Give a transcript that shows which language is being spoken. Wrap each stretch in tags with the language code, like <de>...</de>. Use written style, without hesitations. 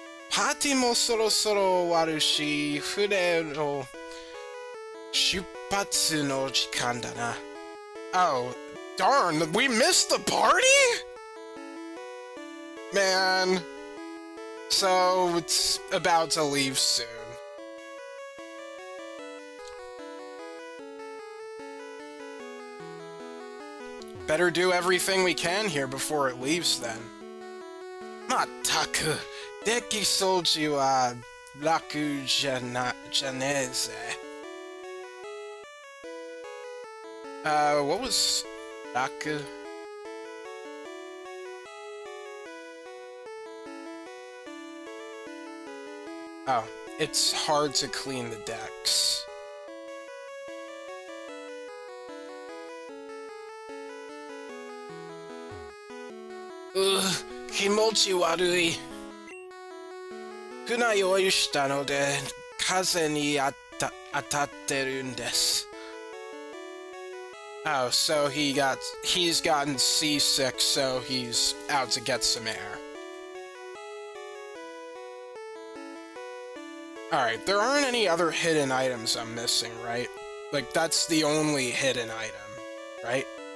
<ja>パーティーもそろそろ終わるし、船の出発の時間だな。</ja> <en>Oh, darn, we missed the party? Man. So, it's about to leave soon. Better do everything we can here before it leaves then.</en> <ja>まったく、デッキ掃除は楽じゃねえぜ。</ja> <en>What was Raku? Oh, it's hard to clean the decks.</en> <ja>Kimochi warui. 船用意したので、風に当たってるんです。</ja> <en>Oh, so he's gotten seasick, so he's out to get some air. Alright, there aren't any other hidden items I'm missing, right? Like, that's the only hidden item, right?</en>